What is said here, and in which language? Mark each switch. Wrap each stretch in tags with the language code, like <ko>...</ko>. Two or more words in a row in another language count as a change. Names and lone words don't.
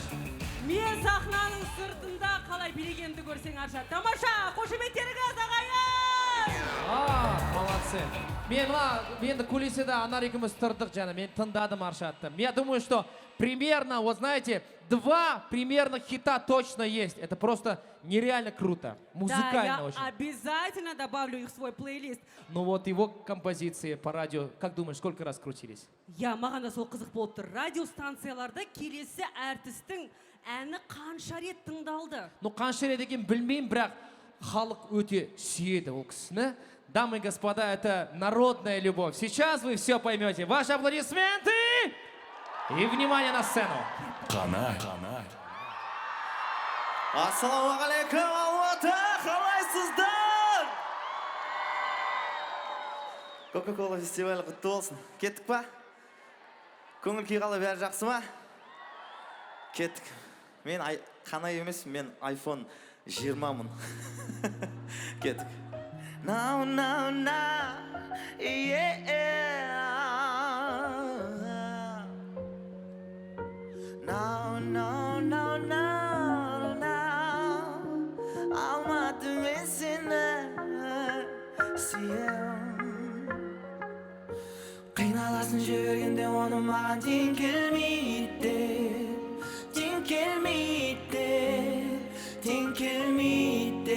<kk>Мен сахнаның сыртында қалай билегенді көрсең Аршат. Тамаша, қошеметтеріңіз ағайын!</kk> <ru>Молодец. Молодцы.</ru> <kk>Мен енді кулисада Анар екеуміз тұрдық жана, мен тыңдадым Аршатты.</kk> <ru>Я думаю, что примерно, вот знаете, 2 примерных хита точно есть. Это просто нереально круто. Музыкально Да, очень. я обязательно добавлю их в свой плейлист. Ну вот его композиции по радио, как думаешь, сколько раз крутились?</ru> <kk>Я маған да сол қызық болып тұр. Радиостанцияларда келесі әртістің әні қанша рет тыңдалды? Ну қанша рет екен білмеймін, бірақ халық өте сүйеді ол кісіні.</kk> <ru>Дамы и господа, это народная любовь. Сейчас вы все поймете. Ваши аплодисменты и внимание на сцену.</ru> <kk>Қанай. Ассалаумағалейкум, Алматы, қалайсыздар? Кока-кола фестивалі құтты болсын. Кеттік па? Көңіл күй қалай, бәрі жақсы ма? Кеттік. Мен Қанай емес, мен iPhone 20-мын. Кеттік.</kk> <en>Now, yeah. No.</en> <kk>Алматы мен сені сүйем. Қиналасын жүргенде оны маған тең келмейді.</kk>